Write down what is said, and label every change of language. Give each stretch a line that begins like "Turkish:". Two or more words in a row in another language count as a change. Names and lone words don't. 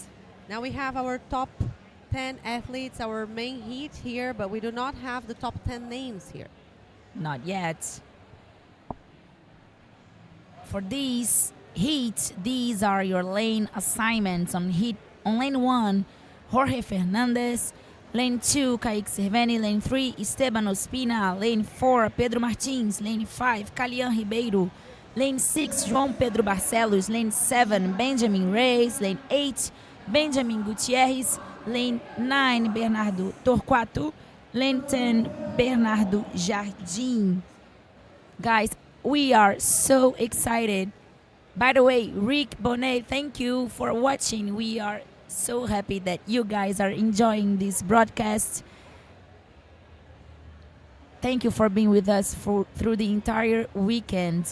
English: Now we have our top 10 athletes, our main heat here, but we do not have the top 10 names here. Not yet. For these heat, these are your lane assignments. On lane 1, Jorge Fernandez. Lane 2, Kaique Cerveni. Lane 3, Esteban Ospina. Lane 4, Pedro Martins. Lane 5, Calian Ribeiro. Lane 6, João Pedro Barcelos. Lane 7, Benjamin Reis. Lane 8, Benjamin Gutierrez. Lane 9, Bernardo Torquato. Lane 10, Bernardo Jardim. Guys, we are so excited. By the way, Rick Bonet, thank you for watching. We are so happy that you guys are enjoying this broadcast. Thank you for being with us through the entire weekend.